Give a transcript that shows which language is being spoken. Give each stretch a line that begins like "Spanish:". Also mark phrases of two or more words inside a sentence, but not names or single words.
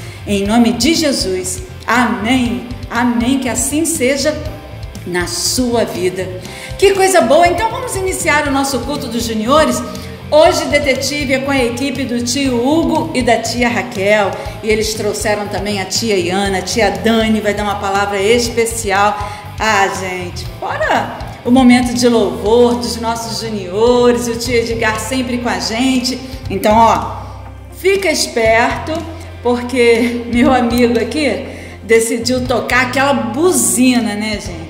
Portuguese: Em nome de Jesus. Amém. Amém. Que assim seja na sua vida. Que coisa boa. Então vamos iniciar o nosso culto dos juniores. Hoje, Detetive é com a equipe do tio Hugo e da tia Raquel. E eles trouxeram também a tia Iana, a tia Dani vai dar uma palavra especial. Ah, gente, fora o momento de louvor dos nossos juniores, o tio Edgar sempre com a gente. Então, ó, fica esperto, porque meu amigo aqui decidiu tocar aquela buzina, né, gente?